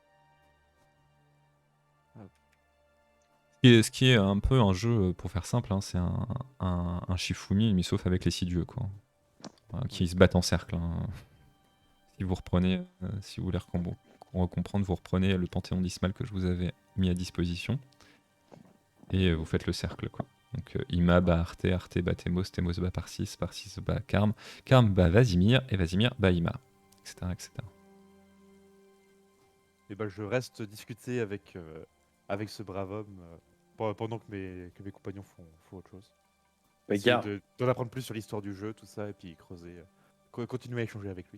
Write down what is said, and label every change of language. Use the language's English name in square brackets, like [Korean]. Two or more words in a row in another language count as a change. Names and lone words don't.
[French] Et ce qui est un peu un jeu, pour faire simple, hein, c'est un Shifumi, mais sauf avec les 6 dieux, quoi. Qui se battent en cercle. Hein. Si vous reprenez, si vous voulez comprendre, vous reprenez le panthéon d'Ismal que je vous avais mis à disposition. Et vous faites le cercle, quoi. Donc Ima bat Arte, Arte bat Temos, Temos bat Parsis, Parsis bat Karm, Karm bat Vasimir, et Vasimir bat Ima, etc. etc. Et bah je reste discuter avec ce brave homme pendant que mes compagnons font autre chose. Bah, Essayer gare. d'en apprendre plus sur l'histoire du jeu, tout ça, et puis creuser, continuer à échanger avec lui.